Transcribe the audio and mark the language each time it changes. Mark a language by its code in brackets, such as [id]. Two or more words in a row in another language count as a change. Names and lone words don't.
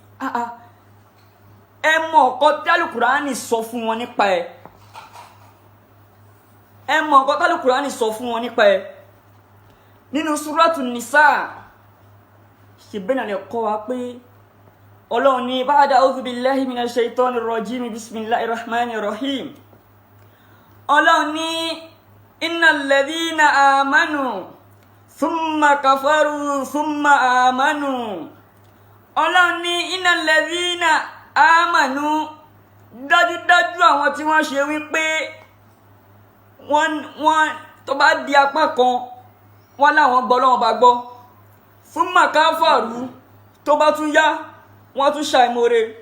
[yo] Ẹ mọ nǹkan tí Al-Qur'an sọ fún wọn nípa ẹ̀. Ẹ mọ nǹkan tí Al-Qur'an sọ fún wọn nípa ẹ̀. Nínú Suratun Nisa, ṣe bẹ́ẹ̀ náà lè kọ́ wa pé Ọlọ́run ní [ar] بعد أعوذ بالله من الشيطان الرجيم بسم الله الرحمن الرحيم. [yo] Ọlọ́run ní [ar] إن الذين آمنوا ثم كفروا ثم آمنوا. [yo] Ọlọ́run ní [ar] إن الذين آمنوا, [yo] dájúdájú àwọn tí wọ́n ṣe wípé wọ́n tó bá di apá kan wọ́n láwọn gbọ́ Ọlọ́run bá gbọ́, [ar] ثم كفروا, [yo] tó bá tún yá wọ́n tún ṣàìmóre,